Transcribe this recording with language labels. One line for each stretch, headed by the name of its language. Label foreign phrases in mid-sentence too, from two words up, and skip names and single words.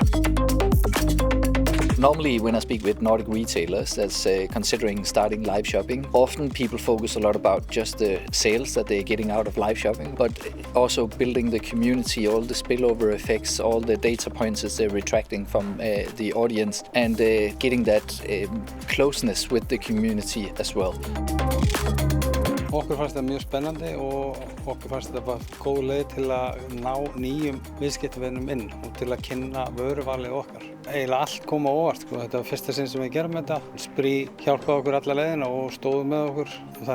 English: Normally, when I speak with Nordic retailers that's considering starting live shopping, often people focus a lot about just the sales that they're getting out of live shopping, but also building the community, all the spillover effects, all the data points they're retracting from the audience, and getting that closeness with the community as well.
Icelandic: Okkur fannst það mjög spennandi og okkur fannst það bara góð leið til að ná nýjum viðskiptavinum inn og til að kynna vöruvalið okkar. Eiginlega allt kom á óvart, sko. Þetta var fyrsta sinn sem við gerum þetta. Spree hjálpaði okkur alla leiðina og stóðu með okkur.